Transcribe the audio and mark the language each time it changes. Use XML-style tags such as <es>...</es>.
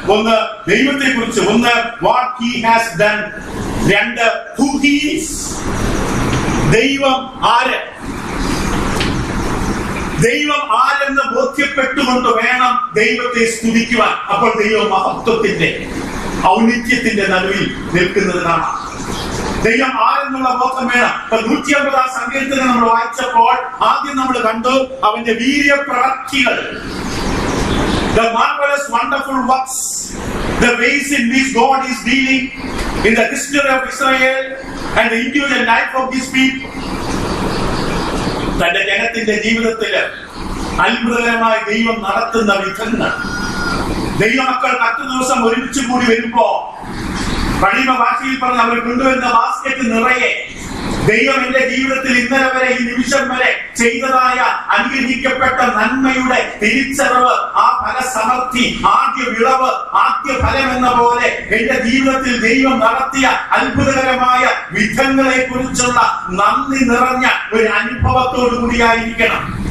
<ml>ഒന്ന് ദൈവത്തെ കുറിച്ച്, ഒന്ന്</ml> <en>What he has done, 2 who he is.</en> <ml>ദൈവം ആര്, ദൈവം ആരെന്ന് ബോധ്യപ്പെട്ടുകൊണ്ട് വേണം ദൈവത്തെ സ്തുതിക്കുവാൻ. അപ്പോൾ ദൈവ മഹത്വത്തിന്റെ, ഔന്നിത്യത്തിന്റെ നടുവിൽ നിൽക്കുന്നതിനാണ്. ദൈവം ആരെന്നുള്ള ബോധം വേണം. 150 സങ്കീർത്തനം നമ്മൾ വായിച്ചപ്പോൾ ആദ്യം നമ്മൾ കണ്ടു അവന്റെ വീര്യപ്രവൃത്തികൾ,</ml> <en>the marvelous wonderful works, the ways in which God is dealing in the history of Israel and the individual life of these people.</en> <ml>തന്റെ ജനത്തിന്റെ ജീവിതത്തില് അത്ഭുതകരമായ ദൈവം നടത്തുന്ന വിധങ്ങൾ, ദൈവമക്കൾ 10 ദിവസം ഒരുമിച്ച് കൂടി വരുമ്പോ പഴയ ഭാഷയിൽ പറഞ്ഞ് അവർ കൊണ്ടുവരുന്ന ബാസ്കറ്റ് നിറയെ ദൈവം എന്റെ ജീവിതത്തിൽ ഇന്നലെ വരെ ഈ നിമിഷം വരെ ചെയ്തതായ അനുഗ്രഹിക്കപ്പെട്ട നന്മയുടെ തിരിച്ചറിവ്, ആ ഫലസമൃദ്ധി, ആദ്യ വിളവ്, ആദ്യ ഫലം എന്ന പോലെ എന്റെ ജീവിതത്തിൽ ദൈവം നടത്തിയ അത്ഭുതകരമായ വിധങ്ങളെ കുറിച്ചുള്ള നന്ദി നിറഞ്ഞ ഒരു അനുഭവത്തോടു കൂടിയായിരിക്കണം.</ml>